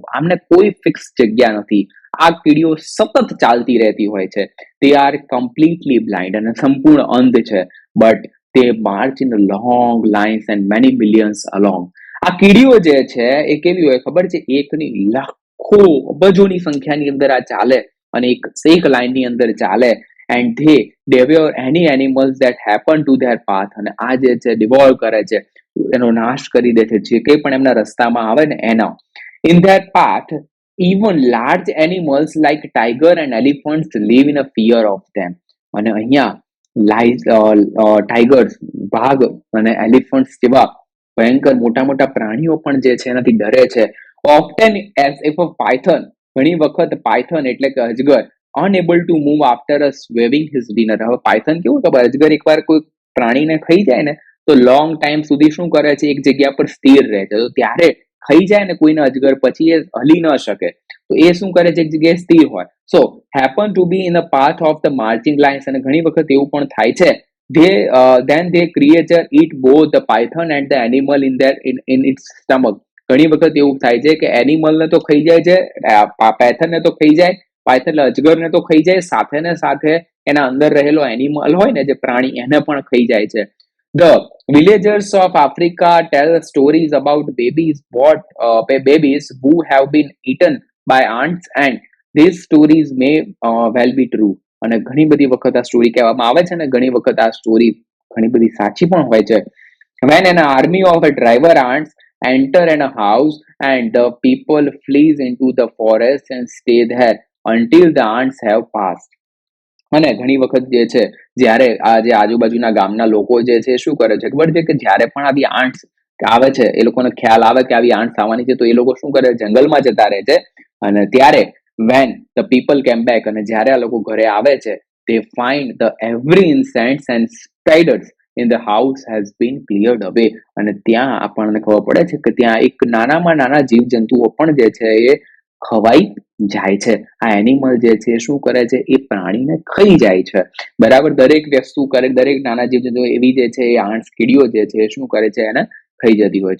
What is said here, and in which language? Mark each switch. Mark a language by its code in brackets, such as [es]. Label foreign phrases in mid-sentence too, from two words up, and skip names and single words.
[gu] આમને કોઈ ફિક્સ જગ્યા નથી. આ કીડીઓ સતત ચાલતી રહેતી હોય છે. [en] They are completely blind [gu] અને સંપૂર્ણ અંધ છે. [en] But they march in long lines and many millions along. [gu] આ કીડીઓ જે છે એ કેવી હોય ખબર છે? એકની લાખો અબજોની સંખ્યાની અંદર આ ચાલે અને એક લાઈનની અંદર ચાલે. [en] And they devour any animals that happen to their path. [gu] અને આ જે છે devour કરે છે, એનો નાશ કરી દે છે જે કંઈ પણ એમના રસ્તામાં આવે ને એનો. [en] In their path even large animals like tiger and elephants live in a fear of them. [gu] અને અહીંયા ટાઈગર્સ, વાઘ અને એલિફન્ટ્સ જેવા ભયંકર મોટા મોટા પ્રાણીઓ પણ જે છે એનાથી ડરે છે. [en] Often as if a python, [gu] ઘણી વખત પાયથન એટલે કે અજગર, [en] unable to move after a swimming his dinner. [gu] હવે પાયથન કેવું ખબર, અજગર એકવાર કોઈ પ્રાણીને ખાઈ જાય ને તો [en] long time [gu] સુધી શું કરે છે, એક જગ્યા પર સ્થિર રહે છે. તો ત્યારે ખાઈ જાય ને કોઈને અજગર, પછી એ હલી ન શકે, તો એ શું કરે છે, એક જગ્યાએ સ્થિર હોય. [en] So happen to be in the path of the marching lines. [gu] અને ઘણી વખત એવું પણ થાય છે. [en] Then they creature eat both the python and the animal in its stomach. [gu] ઘણી વખત એવું થાય છે કે એનિમલને તો ખાઈ જાય છે, પાયથનને તો ખાઈ જાય, પાયથન એટલે અજગરને તો ખાઈ જાય, સાથે ને સાથે એના અંદર રહેલો એનિમલ હોય ને જે પ્રાણી, એને પણ ખાઈ જાય છે. [en] The villagers of Africa tell stories about babies who have been eaten by ants, and these stories may well be true. [gu] અને ઘણી બધી વખત આ સ્ટોરી કહેવામાં આવે છે ને ઘણી વખત આ સ્ટોરી ઘણી બધી સાચી પણ હોય છે. [en] When an army of a driver ants enter in a house and the people flees into the forest and stay there until the ants have passed. [gu] અને ઘણી વખત જે છે જ્યારે આ જે આજુબાજુના ગામના લોકો જે છે શું કરે છે ખબર છે, કે જ્યારે પણ આવી આંટ્સ આવે છે, એ લોકોને ખ્યાલ આવે કે આવી આંટ્સ આવવાની છે, તો એ લોકો શું કરે, જંગલમાં જતા રહે છે. અને ત્યારે [en] when the people came back, [gu] અને જ્યારે આ લોકો ઘરે આવે છે, [en] they find the every insects and spiders in the house has been cleared away. [gu] અને ત્યાં આપણને ખબર પડે છે કે ત્યાં એક નાનામાં નાના જીવજંતુઓ પણ જે છે એ ખવાઈ જાય છે. આ એનિમલ જે છે શું કરે છે, એ પ્રાણીને ખાઈ જાય છે. બરાબર, દરેક વસ્તુ કરે, દરેક નાના જીવજંતુ એવી જે છે એ આંટ્સ કીડીઓ જે છે શું કરે છે, એને ખાઈ જતી હોય છે.